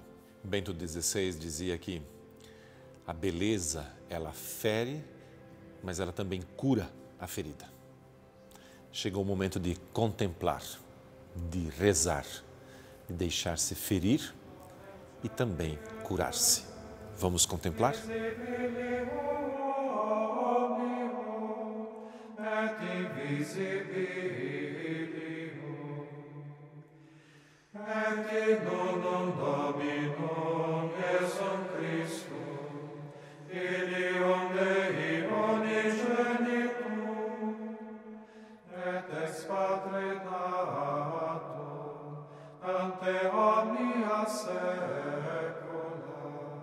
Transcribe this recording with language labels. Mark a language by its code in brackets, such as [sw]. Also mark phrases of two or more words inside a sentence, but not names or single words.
[pt] Bento XVI dizia que a beleza, ela fere, mas ela também cura a ferida. Chegou o momento de contemplar, de rezar, de deixar-se ferir e também curar-se. Vamos contemplar? [la] Et nonum Dominum Iesum Christum, Filium Dei unigenitum, et ex Patre datum, ante omnia saecula,